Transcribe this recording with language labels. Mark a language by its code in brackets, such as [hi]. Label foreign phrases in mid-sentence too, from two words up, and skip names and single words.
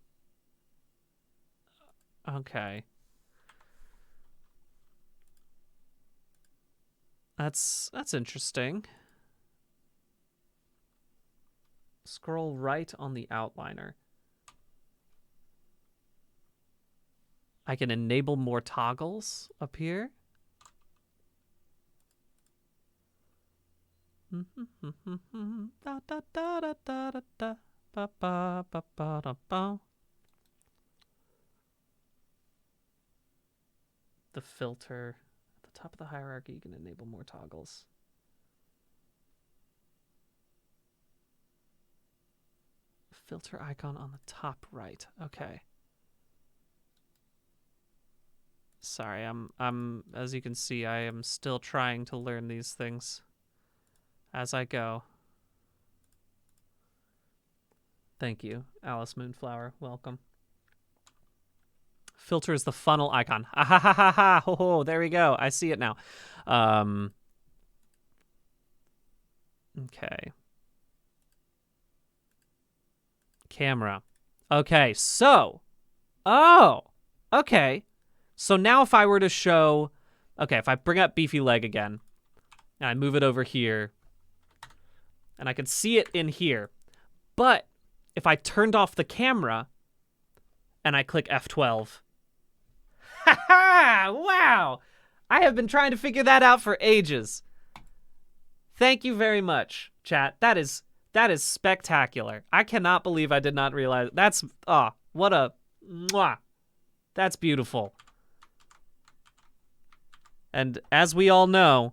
[en] Okay. That's interesting. Scroll right on the outliner. I can enable more toggles up here. Da, da, da, da, da, da, da. Ba, ba, ba, ba, da, ba. The filter at the top of the hierarchy, you can enable more toggles. Filter icon on the top right. Okay. Sorry, I'm as you can see, I am still trying to learn these things as I go. Thank you, Alice Moonflower. Welcome. Filter is the funnel icon. Ah, ha, ha, ha, ha. Ho, ho, there we go. I see it now. Okay. Camera. Okay, so. Oh, okay. So now if I were to show... Okay, if I bring up beefy leg again, and I move it over here, and I can see it in here, but if I turned off the camera and I click F12... Ha ha! Wow! I have been trying to figure that out for ages. Thank you very much, chat. That is spectacular. I cannot believe I did not realize. That's... what a... Mwah! That's beautiful. And as we all know...